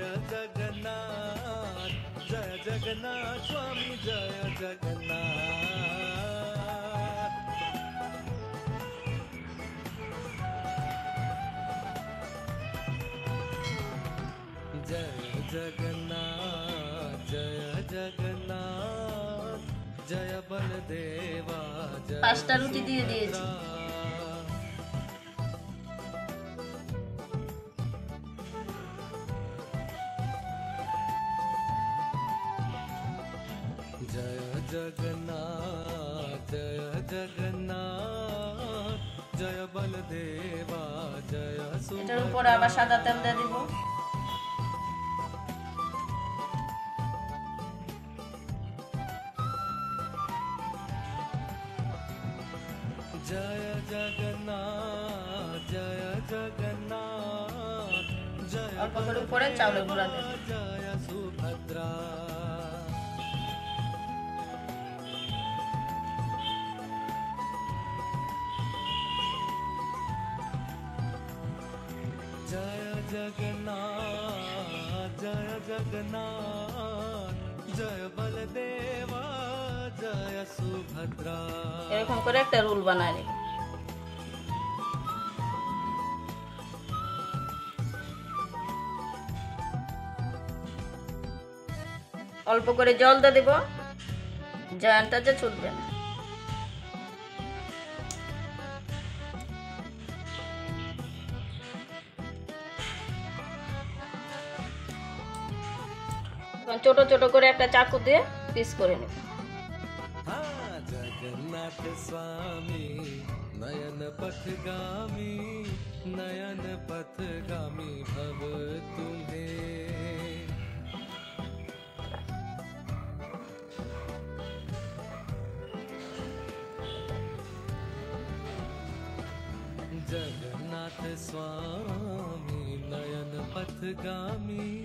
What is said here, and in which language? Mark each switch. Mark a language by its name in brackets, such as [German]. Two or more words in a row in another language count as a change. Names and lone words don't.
[Hindi] स्वामी जय जगन्नाथ जय जगन्नाथ जय बलदेवा जय [Bangla] 5টা রুটি দিয়ে দিয়েছি। [Hindi] जय जगन्नाथ जय बलदेवा जय [Bangla] এটার উপরে আবার সাদা তেল দিয়ে দিব। [Hindi] जय जगन्नाथ जय [Bangla] অল্প করে উপরে চাউলের গুঁড়া দিয়ে দিব। [Hindi] जय सुभद्रा जय जगन्नाथ जय बलदेवा जय सुभद्रा [Bangla] এরকম করে একটা রোল বানায় নিব। অল্প করে জল দিয়ে দিব, জয়ানটা যে ছুটবে না। ছোট ছোট করে একটা চাকু দিয়ে পিস করে নেব। [Sanskrit] हाँ जगन्नाथ स्वामी नयन पथगामी भव तुम्हें जगन्नाथ स्वामी नयन पथगामी